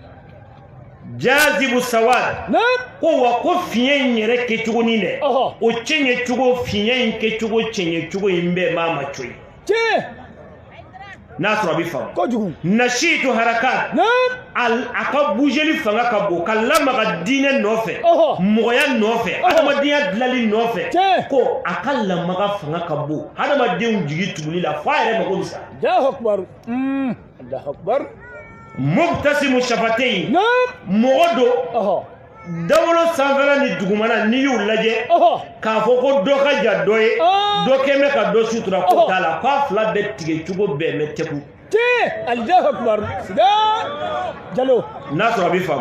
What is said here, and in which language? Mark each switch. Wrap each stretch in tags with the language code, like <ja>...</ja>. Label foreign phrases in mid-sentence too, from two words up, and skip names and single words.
<ar>جاذب سواد</ar> <bm>ko wa ko fiɲɛ in yɛrɛ kɛcogo ni dɛ o cɛɲɛ cogo fiɲɛ in kɛcogo cɛɲɛ cogo in bɛɛ b'a ma coyi n'a sɔrɔ a bɛ faamu kojugu</bm> <ar>ناشط حركة</ar> <bm>a ka bougeli fanga ka bon ka lamaga diinɛ nɔfɛ mɔgɔya nɔfɛ adamadenya dilali nɔfɛ ko a ka lamaga fanga ka bon adamadenw jigi tuguli la fo a yɛrɛ mago bɛ sa</bm> <ar>الله أكبر الله أكبر مبتسم شفتي</ar> <bm>mɔgɔ do dawolo sanfɛla ni dugumana n'i y'u lajɛ k'a fɔ ko dɔ ka jan dɔ ye dɔ kɛ bɛ ka dɔ sutura ko t'a la k'a fila bɛ tigɛ cogo bɛɛ mɛ tɛku</bm> <ar>الله أكبر</ar> <bm>siga jalo n'a sɔrɔ a bɛ faamu</bm>